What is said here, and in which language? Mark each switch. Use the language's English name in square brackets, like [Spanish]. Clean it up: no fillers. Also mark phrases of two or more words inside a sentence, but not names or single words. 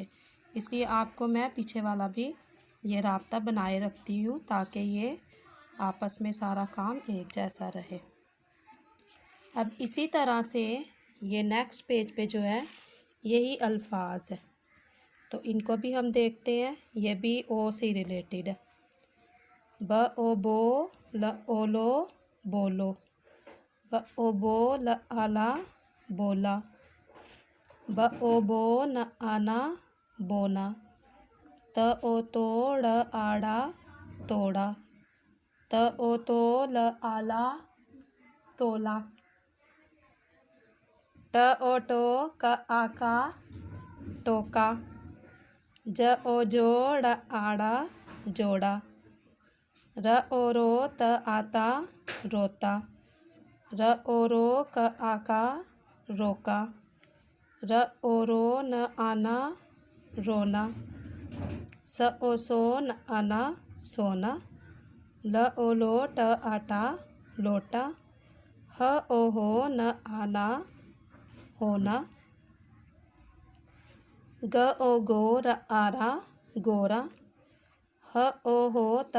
[Hindi] इसलिए आपको मैं पीछे वाला भी ये राब्ता बनाए रखती हूँ ताकि ये आपस में सारा काम एक जैसा रहे। अब इसी तरह से ये [English] next page [Hindi] पे जो है यही अल्फाज है, तो इनको भी हम देखते हैं। ये भी ओ से रिलेटेड है। ब ओ बो ल ओलो बोलो, ब ओ बो ल आला बोला, ब ओ बो न आना बोना, त ओ तो ड़ आड़ा तोड़ा, त ओ तो ल आला तोला, ट ओ टो क आका टोका, ज ओ जोड़ आड़ा जोड़ा, र ओ रो त आता रोता, र ओ रो क आका रोका, र ओ रो न आना रोना, स ओ सो न आना सोना, ल ओ लो ट आटा लोटा, ह ओ हो न आना होना, ग ओ गो र आरा गोरा, ह ओ हो त